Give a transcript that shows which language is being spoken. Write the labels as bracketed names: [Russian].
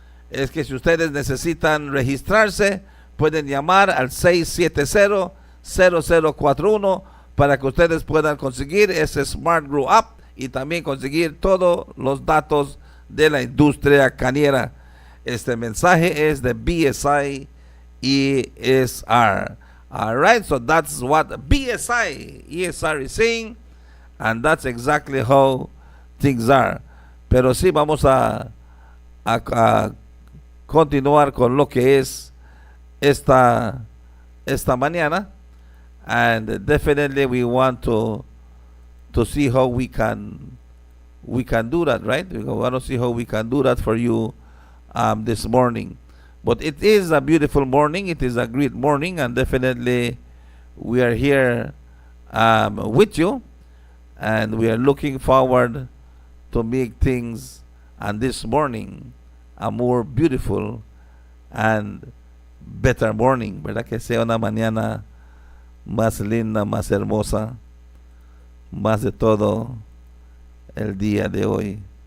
[Spanish] Es que si ustedes necesitan registrarse, pueden llamar al 670-0041 para que ustedes puedan conseguir ese Smart Grow Up y también conseguir todos los datos de la industria cañera. Este mensaje es de BSI ESR. [English] All right, so that's what BSI ESR is saying, and that's exactly how things are. [Spanish] Pero sí, vamos a continuar con lo que es esta mañana, [English] and definitely we want to see how we can do that, right? We want to see how we can do that for you this morning. But it is a beautiful morning. It is a great morning, and definitely we are here with you, and we are looking forward to make things and this morning a more beautiful and better morning, ¿verdad? [Spanish] Que sea una mañana más linda, más hermosa, más de todo el día de hoy.